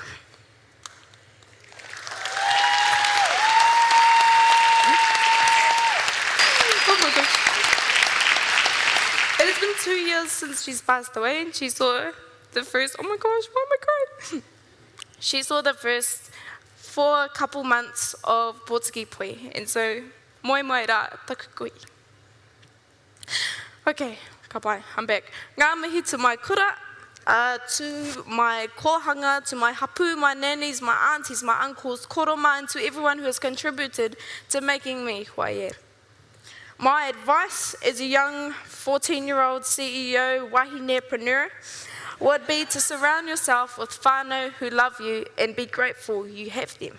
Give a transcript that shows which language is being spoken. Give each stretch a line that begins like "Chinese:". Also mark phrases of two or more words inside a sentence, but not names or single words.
English: Oh my gosh. It has been 2 years since she's passed away, and she saw the first, oh my gosh, why am I crying? She saw the first 4 couple months of Pōtiki Poi, and so
Māori: moi mai rā taku kui. Okay, ka pai,
English: I'm back.
Māori: Ngā mihi
English: to my kura, to my kohanga, to my hapu, my nannies, my aunties, my uncles, koroma, and to everyone who has contributed to making me who I am. My advice as a young 14-year-old CEO wahinepreneur would be to surround yourself with whānau who love you and be grateful you have them.